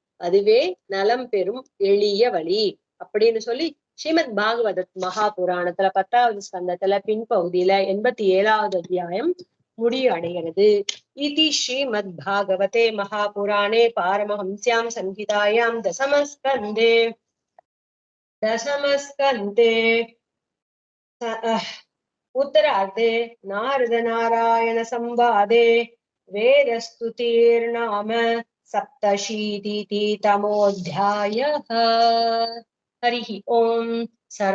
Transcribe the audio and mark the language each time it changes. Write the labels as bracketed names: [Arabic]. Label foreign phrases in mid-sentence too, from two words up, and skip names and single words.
[Tamil] அதுவே நலம் பெறும் எளிய வழி அப்படின்னு சொல்லி ஸ்ரீமத் பாகவத மகாபுராணத்துல 10வது ஸ்கந்தத்துல பின்பகுதியில 87வது அத்தியாயம் முடிவடைகிறது. [Sanskrit] इति श्रीमद् भागवते महापुराणे पारमहंस्यां संहितायां दशमस्कन्धे उत्तरार्धे नारद नारायण संवादे वेदस्तुतिर्नाम सप्तशीतितमोऽध्यायः। हरिः ओम्।